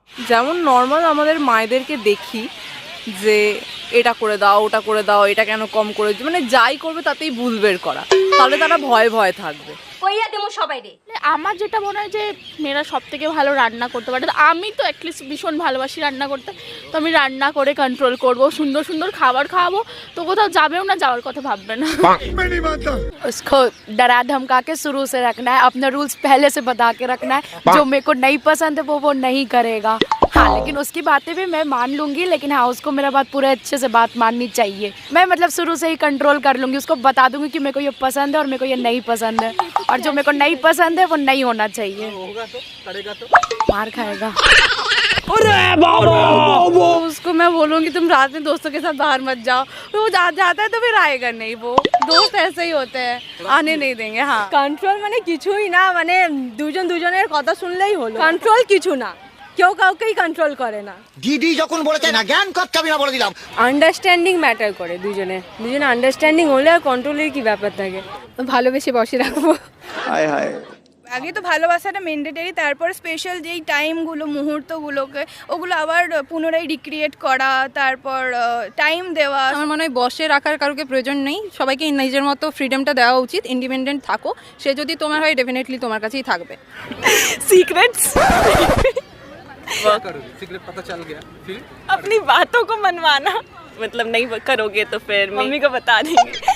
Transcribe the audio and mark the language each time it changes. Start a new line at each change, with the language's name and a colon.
Bangla: যেমন নর্মাল আমাদের মায়েদেরকে দেখি যে এটা করে দাও ওটা করে দাও, এটা কেন কম করে, মানে যাই করবে তাতেই ভুল বের করা, তাহলে তারা ভয়ে ভয়ে থাকবে। কইয়া দেবো সবাই রে। আমার যেটা মনে হয় যে মেয়েরা সব থেকে ভালো রান্না করতে পারে, তো আমি তো অ্যাটলিস্ট ভীষণ ভালোবাসি রান্না করতে, তো আমি রান্না করে কন্ট্রোল করব, সুন্দর সুন্দর খাবার খাওয়াবো, তো কোথাও যাবেও না, যাওয়ার কথা ভাববে না।
Hindi: उसको डरा धमका के शुरू से रखना है, अपना रूल्स पहले से बता के रखना है। जो मेरे को नहीं पसंद है वो नहीं करेगा। हाँ, लेकिन उसकी बातें भी मैं मान लूंगी, लेकिन हाँ उसको मेरा बात पूरे अच्छे से बात माननी चाहिए। मैं मतलब शुरू से ही कंट्रोल कर लूंगी, उसको बता दूंगी कि मेरे को ये पसंद है और मेरे को ये नहीं पसंद है, और जो मेरे को नहीं पसंद है वो नहीं होना चाहिए। मार खाएगा। उसको मैं बोलूँगी तुम रात में दोस्तों के साथ बाहर मत जाओ, वो जाता है तो फिर आएगा नहीं, वो दोस्त ऐसे ही होते हैं, आने नहीं देंगे। हाँ,
Bangla: কন্ট্রোল মানে কিছুই না, মানে দুজন দুজনের কথা শুনলেই হলো। কন্ট্রোল কিছু না, কেউ কাউকেই কন্ট্রোল করে না। দিদি যখন বলেছে না জ্ঞান কচ্ছাবি না বলে দিলাম। আন্ডারস্ট্যান্ডিং ম্যাটার করে, দুজনে আন্ডারস্ট্যান্ডিং হলে আর কন্ট্রোলের কি ব্যাপার থাকে। ভালোবেসে বসে রাখবো। হায় হায়, আগে তো ভালোবাসাটা ম্যান্ডেটরি, তারপর স্পেশাল যেই টাইমগুলো মুহূর্তগুলোকে ওগুলো আবার পুনরায় রিক্রিয়েট করা, তারপর টাইম দেওয়া। আমার মনে হয় বসে রাখার কারোকে প্রয়োজন নেই, সবাইকে নিজের মতো ফ্রিডমটা দেওয়া উচিত, ইন্ডিপেন্ডেন্ট থাকো, সে যদি তোমার হয় ডেফিনেটলি তোমার কাছেই থাকবে।
English: secrets
Hindi: সিক্রেট पता चल गया, फिर अपनी बातों को मनवाना, मतलब नहीं करोगे तो फिर मम्मी को बता देंगे।